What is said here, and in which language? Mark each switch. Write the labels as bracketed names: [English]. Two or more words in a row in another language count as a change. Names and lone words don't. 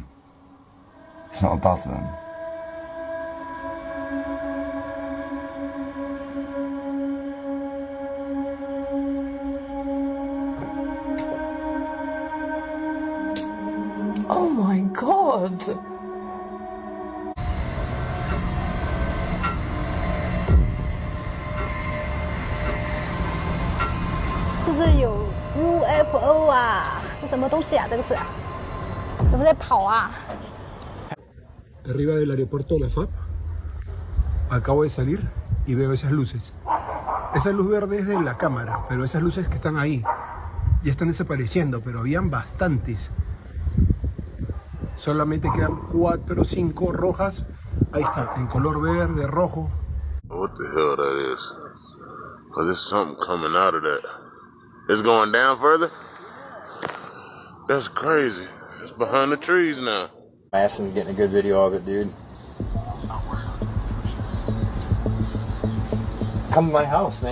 [English] It's not above them. Oh my God! [Chinese] 是不是有 UFO 啊？是什么东西啊？这个是？怎么在跑啊？ [Spanish] Arriba del aeropuerto de la FAB. Acabo de salir y veo esas luces. Esa luz verde es de la cámara, pero esas luces que están ahí ya están desapareciendo, pero habían bastantes. Solamente quedan 4 o 5 rojas. Ahí está, en color verde, rojo. [English] What the hell that is? Cause there's something coming out of that. It's going down further? That's crazy. It's behind the trees now. Mason's getting a good video of it, dude. Come to my house, man.